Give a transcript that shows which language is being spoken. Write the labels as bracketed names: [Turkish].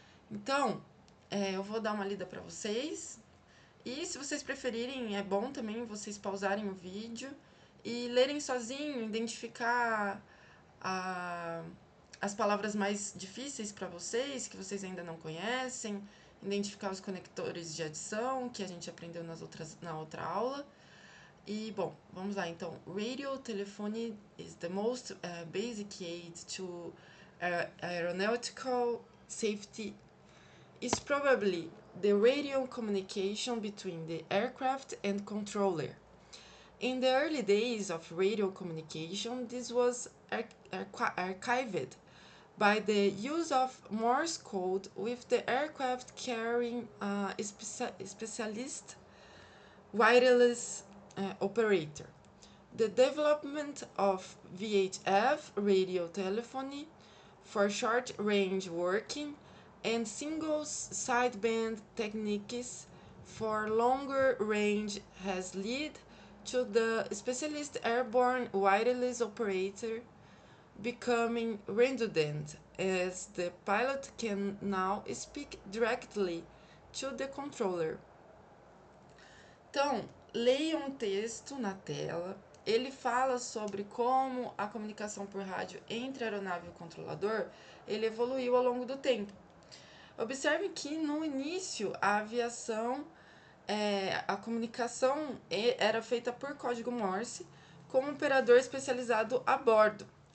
[Portuguese] Então, eu vou dar uma lida para vocês. E se vocês preferirem, é bom também vocês pausarem o vídeo e lerem sozinho, identificar a, as palavras mais difíceis para vocês, que vocês ainda não conhecem, identificar os conectores de adição, que a gente aprendeu na outra aula. E, bom, vamos lá então. [English] Radio telephony is the most basic aid to aeronautical safety. Is probably the radio communication between the aircraft and controller. In the early days of radio communication, this was archived by the use of Morse code, with the aircraft carrying a specialist wireless operator. The development of VHF radio telephony for short range working and single sideband techniques for longer range has led to the specialist airborne wireless operator becoming redundant, as the pilot can now speak directly to the controller. [Portuguese] Então, leiam um texto na tela. Ele fala sobre como a comunicação por rádio entre a aeronave e o controlador ele evoluiu ao longo do tempo. Observe que no início a aviação, a comunicação era feita por código Morse com um operador especializado a bordo.